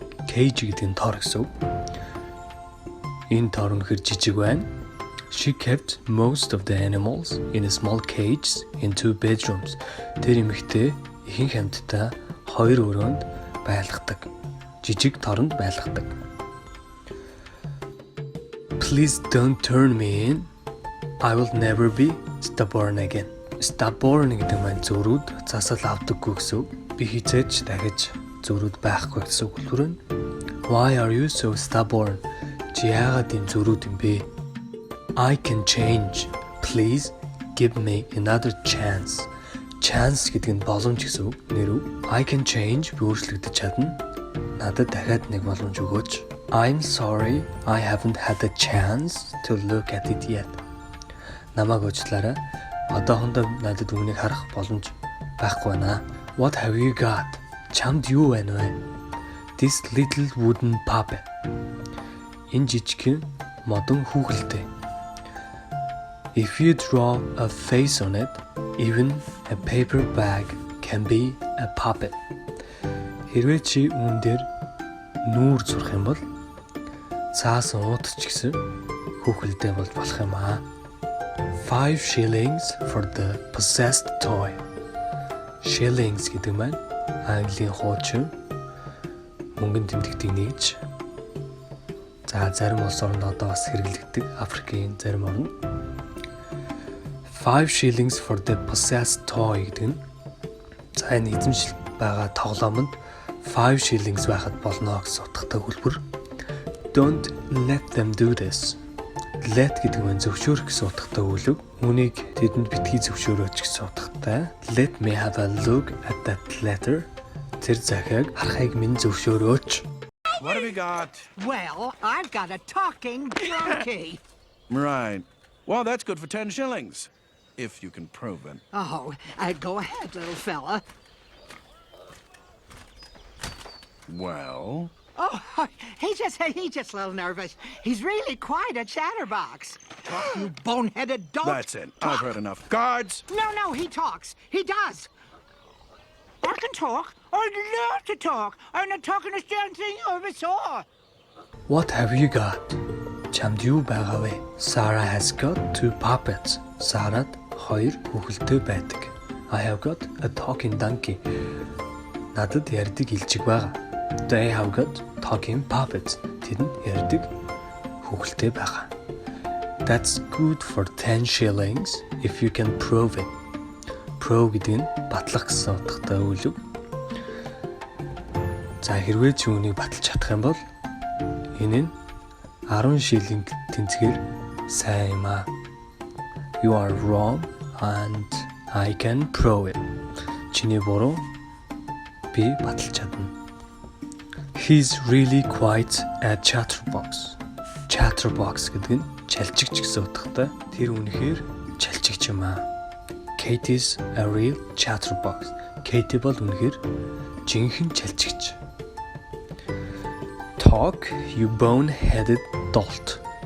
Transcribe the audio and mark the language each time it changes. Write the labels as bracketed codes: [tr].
[mn] Cage гэдэг нь тор гэсэн үг. Энэ тор үнэхээр жижиг байна. [en] She kept most of the animals in small cages in 2 bedrooms. [mn] Тэр эмэгтэй ихэнх амьтдаа 2 өрөөнд байлгадаг. Жижиг торонд байлгадаг. [en] Please don't turn me in. I will never be stubborn again. [mn] Stubborn гэдэг маань зөрүүд засал авдаггүй гэсэн үг. Би хизээч дахиж зөрүүд байхгүй гэсэн үг хэлбэр. [en] Why are you so stubborn? [mn] Чи яагаад ийм зөрүүд юм бэ? [en] I can change. Please give me another chance. [mn] Chance гэдэг нь боломж гэсэн үг. Нэр үг. [en] I can change [mn] би өөрчлөгдөж чадна. Надад дахиад нэг боломж өгөөч. [en] I'm sorry. I haven't had a chance to look at it yet. [mn] Намайг уучлаарай. Одоохондоо надад үүнийг харах боломж байхгүй байна. [en] What have you got? [mn] Чамд юу байна вэ? [en] This little wooden puppet. [mn] Энэ жижигхэн модон хүүхэлтэй. [en] If you draw a face on it, even a paper bag can be a puppet. [mn] Хэрвээ чи үүн дээр нүүр зурх юм бол цаасан уут ч гэсэн хүүхэлдэй бол болох юм аа. [en] 5 shillings for the possessed toy. [mn] Shillings гэдэг маань Английн хуучин мөнгөнд тэмдэгдийг нэгж. За зарим улс орнд одоо бас хэрэглэгдэг Африкийн зарим орнд [en] 5 shillings for the possessed toy [mn] гэдэг нь за энэ эзэмшил байгаа тоглоомонд 5 shillings байхад болно гэсэн утгатай хэлбэр. [en] Don't let them do this. [mn] Let гэдэг нь зөвшөөрөх гэсэн утгатай үг. Үүнийг тэдэнд битгий зөвшөөрөөч гэсэн утгатай. [en] Let me have a look at that letter. [mn] Тэр захиаг харахыг минь зөвшөөрөөч. [en] What have you got? Well, I've got a talking donkey. Right. Well, that's good for 10 shillings. If you can prove it. Oh, go ahead, little fella. Well? Oh, he's just a little nervous. He's really quite a chatterbox. Talk, you boneheaded dolt. That's it. I've heard enough. Guards! No, he talks. He does. I can talk. I'd love to talk. I'm not talking the damn thing you ever saw. What have you got? [mn] Чамд юу байгаа вэ? [en] Sarah has got 2 puppets. [mn] Sarahд 2 хүүхэлтэй байдаг. [en] I have got a talking donkey. [mn] Надад ярьдаг илжиг байгаа. [en] They have got talking puppets. [mn] Тэдэнд ярьдаг хүүхэлтэй байгаа. [en] That's good for 10 shillings if you can prove it. [mn] Prove гэдэг нь батлах гэсэн утгатай үг. За хэрвээ чи үүнийг баталж чадах юм бол энэ нь 10 шиллинг тэнцгээр сайн юм аа. [en] You are wrong and I can prove it. [mn] Чиний буруу би баталж чадна. [en] He's really quite a chatterbox. [mn] Chatterbox гэдэг нь чалчигч гэсэн утгатай. Тэр үнэхээр чалчигч юм аа. [en] Katie's a real chatterbox. [mn] Katie бол үнэхээр жинхэнэ чалчигч. [en] Talk, you bone-headed dolt.